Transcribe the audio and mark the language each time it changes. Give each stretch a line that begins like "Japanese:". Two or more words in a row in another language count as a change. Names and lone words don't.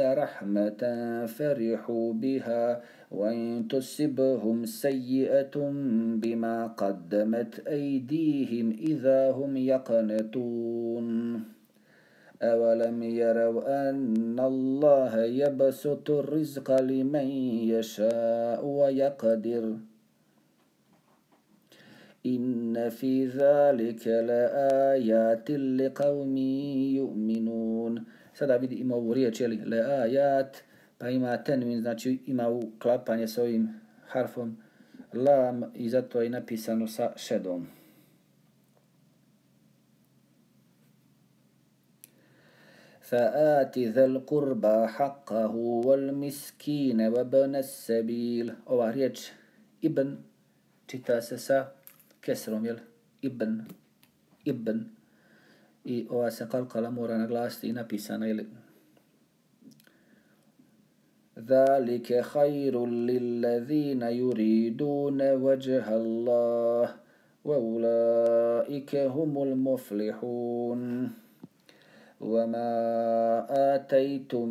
Arabic: رَحْمَةً فَرِحُوا بِهَا وَإِنْ تُصِبْهُمْ سَيِّئَةٌ بِمَا قَدَّمَتْ أَيْدِيهِمْ إِذَا هُمْ يَقْنَطُونَ أَوَلَمْ يَرَوْا أَنَّ اللَّهَ يَبْسُطُ الرِّزْقَ لِمَنْ يَشَاءُ وَيَقْدِرُ إِنَّ فِي ذَلِكَ لَآيَاتٍ لِقَوْمٍ يُؤْمِنُونَ.
Bosnian: Sada vidimo ovu riječ, le'ajat, pa ima tenvin, znači ima uklapanje s ovim harfom lam i zato je napisano sa šedom.
Arabic: فَآتِ ذَا الْقُرْبَى حَقَّهُ وَالْمِسْكِينَ وَابْنَ السَّبِيلِ.
Bosnian: Ova riječ ibn čita se sa kesrom, ibn. I ova se kalkala mora naglasiti i napisana,
Arabic: ذَلِكَ خَيْرٌ لِلَّذِينَ يُرِيدُونَ وَجْهَ اللَّهِ وَأُولَئِكَ هُمُ الْمُفْلِحُونَ وَمَا آتَيْتُم